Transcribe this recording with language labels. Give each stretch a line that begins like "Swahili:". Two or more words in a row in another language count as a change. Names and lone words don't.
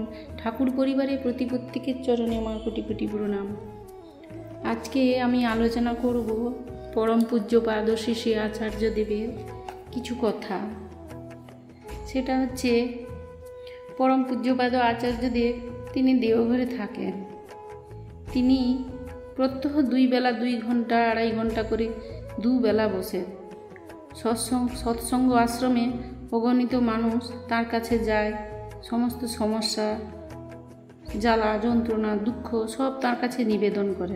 Bangla: ঠাকুর পরিবারের প্রতি প্রত্যেকের চরণে আমার কোটি কোটি প্রণাম। আজ কে আমি আলোচনা করব পরম পূজ্যপাদ শ্রী শ্রী আচার্য দেবের কিছু কথা। সেটা হচ্ছে পরম পূজ্যপাদ আচার্য দেব তিনি দেওঘরে থাকেন। তিনি প্রত্যহ দুই বেলা 2 ঘন্টা 2.5 ঘন্টা করে দুবেলা বসে সৎসঙ্গ আশ্রমে অগণিত মানুষ তার কাছে যায়। সমস্ত সমস্যা, জ্বালা যন্ত্রণা, দুঃখ সব তার কাছে নিবেদন করেন।